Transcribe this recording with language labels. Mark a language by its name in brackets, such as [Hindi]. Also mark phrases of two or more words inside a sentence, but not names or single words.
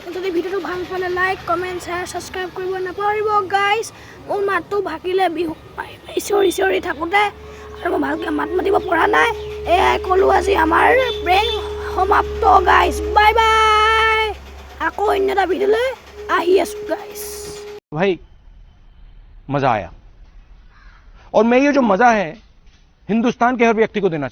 [Assamese] যদি ভিডিঅ'টো ভাল পালে [English] like comment share subscribe [Assamese] কৰিব নাপাহৰিব গাইজ। মোৰ মাতটো ভাগিলে বিহু চিঞৰি থাকোঁতে, আৰু মই ভালকৈ মাত মাতিব পৰা নাই। এয়াই ক'লোঁ আজি আমাৰ প্ৰেংক সমাপ্ত গাইজ। [English] bye bye. [Assamese] আকৌ অন্য এটা ভিডিঅ'লৈ আহি আছোঁ গাইজ। [Hindi] भाई मजा आया, और मैं ये जो मजा है हिंदुस्तान के हर व्यक्ति को देना चाहता हूं।